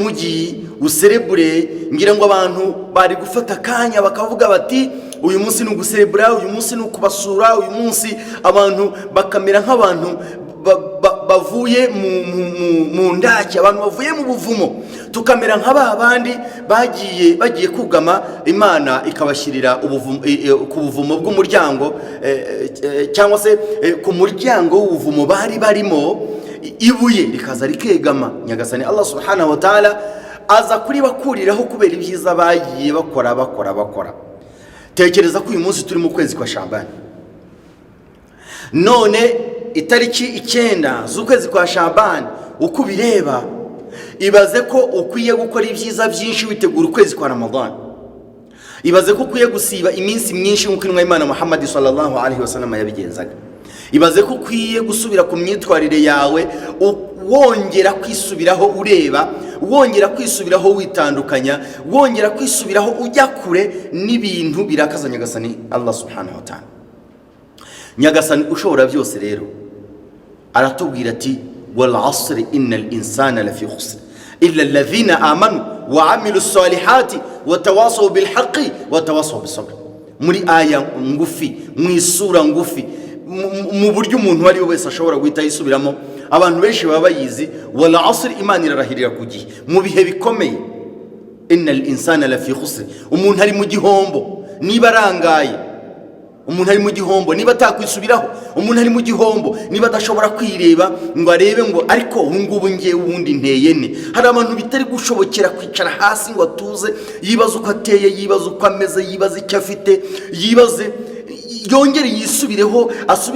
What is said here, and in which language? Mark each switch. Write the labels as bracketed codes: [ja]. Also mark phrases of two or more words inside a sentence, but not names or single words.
[rw] mujyi, userebure, ngira ngo abantu bari gufata akanya bakavuga bati uyu munsi ni uguserebura, uyu munsi ni ukubasura, uyu munsi abantu bakamera nk'abantu bavuye mu ndaki, abantu bavuye mu buvumo, tukamera nk'aba bandi bagiye kugama, Imana ikabashyirira ku buvumo bw'umuryango, cyangwa se ku muryango w'ubuvumo bari barimo, ibuye rikaza rikegama. Nyagasani [ar] الله سبحانه وتعالى [rw] aza kuri bakuriraho kubera ibyiza bagiye bakora. Tekereza ko uyu munsi turi mu kwezi kwa Shabani, none itariki 9 z'ukwezi kwa Shabani, uko bireba ibaze ko ukwiye gukora ibyiza byinshi witegura ukwezi kwa Ramadan. Ibaze ko ukwiye gusiba iminsi myinshi nk'uko intumwa y'Imana Muhammad [ar] صلى الله عليه وسلم [rw] yabigenzaga. Ibaze ko ukwiye gusubira ku myitwarire yawe, wongera kwisubiraho ureba, wongera kwisubiraho witandukanya, wongera kwisubiraho ujya kure n'ibintu birakaza Nyagasani [ar] الله سبحانه وتعالى. [rw] Nyagasani ushobora byose rero aratubwira ati [ar] والعصر إن الإنسان لفي خسر إلا الذين آمنوا وعملوا الصالحات وتواصوا بالحق وتواصوا بالصبر. [rw] Muri aya ngufi, mu isura ngufi, mu buryo umuntu ari wese ashobora guhita yisubiramo, abantu benshi baba bayizi. [ar] والعصر, [rw] Imana irarahirira ku gihe, mu bihe bikomeye. [ar] إن الإنسان لفي خسر, [rw] umuntu ari mu gihombo niba arangaye, umuntu ari mu gihombo niba atakwisubiraho, umuntu ari mu gihombo niba adashobora kwireba ngo arebe ngo ariko ngubu ngiye ubundi nteyene. Hari abantu bitari gushobokera kwicara hasi ngo atuze, yibaza uko ateye, yibaza uko ameze, yibaza icyo afite, yibaze yongere yisubireho, asubire